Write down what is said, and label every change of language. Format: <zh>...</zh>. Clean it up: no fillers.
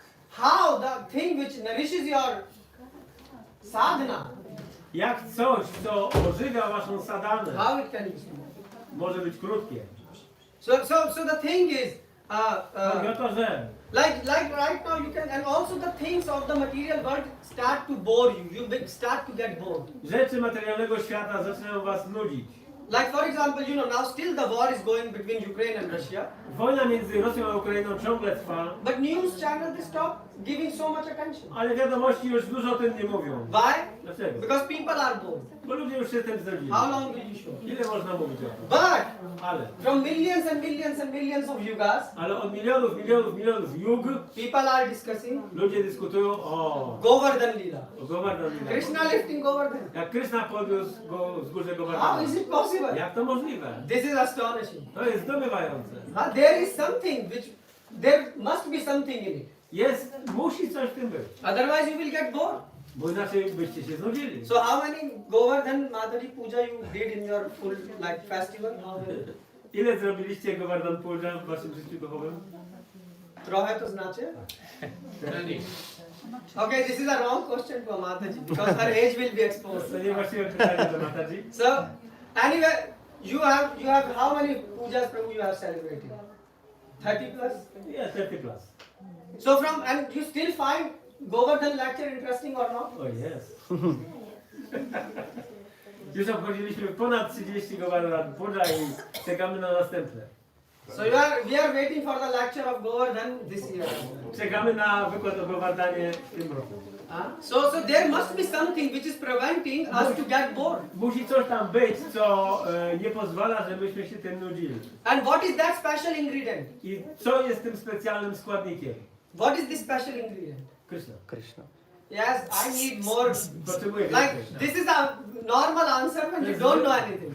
<en>How the thing which nourishes your sadhana,</en> <pl>Jak coś, co ożywia waszą sadanę,</pl> <en>how it can be small?</en> <pl>może być krótkie.</pl> <en>So the thing is,</en> <pl>Chodzi o to, że</pl> <en>like right now you can, and also the things of the material world start to bore you. Start to get bored.</en> <pl>rzeczy materialnego świata zaczynają was nudzić.</pl> <en>Like for example, you know, now still the war is going between Ukraine and Russia,</en> <pl>Wojna między Rosją a Ukrainą ciągle trwa,</pl> <en>but news channels they stop giving so much attention.</en> <pl>ale wiadomości już dużo o tym nie mówią.</pl> <en>Why?</en> <pl>Dlaczego?</pl> <en>Because people are bored.</en> <pl>Bo ludzie już się tym znudzili.</pl> <en>How long will you show?</en> <pl>Ile można mówić o tym?</pl> <en>But</en> <pl>Ale</pl> <en>from millions and millions and millions of yugas,</en> <pl>od milionów jug</pl> <en>people are discussing</en> <pl>ludzie dyskutują o</pl> <en>Govardhan Lila.</en> <pl>Govardhan.</pl> <en>Krishna lifting Govardhan.</en> <pl>Jak Krishna podniósł go z górze</pl> <en>How</en> <pl>Govardhana.</pl> <en>is it possible?</en> <pl>Jak to możliwe?</pl> <en>This is astonishing.</en> <pl>To jest zdumiewające.</pl> <en>There is something which, there must be something in it.</en> <pl>Musi coś w tym być.</pl> <en>Otherwise you will get bored.</en> <pl>Bo inaczej byście się znudzili.</pl> <en>So how many Govardhan Mataji puja you did in your full like festival? How many?</en> <pl>Ile zrobiliście Govardhan Puja w waszym życiu duchowym? Trochę to znaczy?</pl> <en>Okay, this is a wrong question for Mataji because her age will be exposed.</en> <pl>To nie właściwe pytanie do Mataji.</pl> <en>So anyway, you have how many pujas Prabhu you have celebrated? 30 plus? Yeah, 30 plus. So and you still find Govardhan lecture interesting or not? Oh yes.</en> <pl>Już obchodziliśmy ponad 30 Govardhan Puja i czekamy na następne.</pl> <en>So we are waiting for the lecture of Govardhan this year.</en> <pl>Czekamy na wykład o Govardhanie w tym roku.</pl> <en>So there must be something which is preventing us to get bored.</en> <pl>Musi coś tam być, co nie pozwala, żebyśmy się tym nudzili.</pl> <en>And what is that special ingredient?</en> <pl>I co jest tym specjalnym składnikiem?</pl> <en>What is this special ingredient? Krishna. Krishna. Yes, I need more.</en> <pl>Potrzebuję</pl> <en>Like</en> <pl>więcej.</pl> <en>this is a normal answer when you don't know anything.</en>